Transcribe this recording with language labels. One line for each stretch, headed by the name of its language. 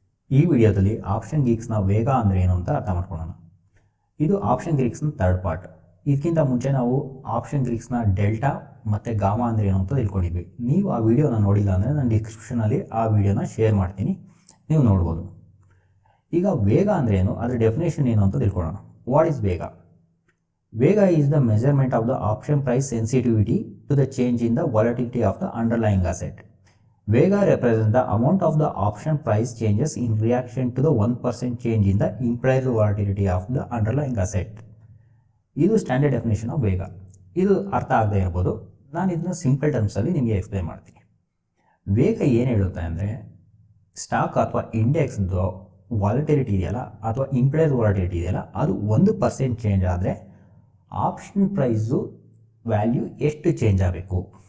Kannada: ಈ ವಿಡಿಯೋದಲ್ಲಿ ಆಪ್ಷನ್ ಗೀಕ್ಸ್ನ ವೇಗ ಅಂದರೆ ಏನು ಅಂತ ಅರ್ಥ ಮಾಡ್ಕೊಳ್ಳೋಣ. ಇದು ಆಪ್ಷನ್ ಗೀಕ್ಸ್ನ ಥರ್ಡ್ ಪಾರ್ಟ್. ಇದಕ್ಕಿಂತ ಮುಂಚೆ ನಾವು ಆಪ್ಷನ್ ಗೀಕ್ಸ್ನ ಡೆಲ್ಟಾ ಮತ್ತು ಗಾಮಾ ಅಂದರೆ ಏನು ಅಂತ ತಿಳ್ಕೊಂಡಿದ್ವಿ. ನೀವು ಆ ವಿಡಿಯೋನ ನೋಡಿಲ್ಲ ಅಂದರೆ ನಾನು ಡಿಸ್ಕ್ರಿಪ್ಷನಲ್ಲಿ ಆ ವಿಡಿಯೋನ ಶೇರ್ ಮಾಡ್ತೀನಿ, ನೀವು ನೋಡ್ಬೋದು. ಈಗ ವೇಗ ಅಂದರೆ ಏನು, ಅದರ ಡೆಫಿನೇಷನ್ ಏನು ಅಂತ ತಿಳ್ಕೊಳ್ಳೋಣ.
English: What is vega? Vega is the measurement of the option price sensitivity to the change in the volatility of the underlying asset. Vega represents the amount of the option price changes in reaction to the 1% change in the implied volatility of the underlying asset.
Kannada: ಇದು standard definition of ವೇಗ. ಇದು ಅರ್ಥ ಆಗದೆ ಇರ್ಬೋದು, ನಾನು ಇದನ್ನ simple ಟರ್ಮ್ಸಲ್ಲಿ ನಿಮಗೆ explain ಮಾಡ್ತೀನಿ. ವೇಗ ಏನು ಹೇಳುತ್ತೆ ಅಂದರೆ, ಸ್ಟಾಕ್ ಅಥವಾ ಇಂಡೆಕ್ಸ್ದು ವಾಲಟಿಲಿಟಿ ಇದೆಯಲ್ಲ ಅಥವಾ ಇಂಪ್ಲೈಡ್ ವಾಲಟಿಲಿಟಿ ಇದೆಯಲ್ಲ, ಅದು 1% ಚೇಂಜ್ ಆದರೆ ಆಪ್ಷನ್ ಪ್ರೈಸು ವ್ಯಾಲ್ಯೂ ಎಷ್ಟು ಚೇಂಜ್ ಆಗಬೇಕು.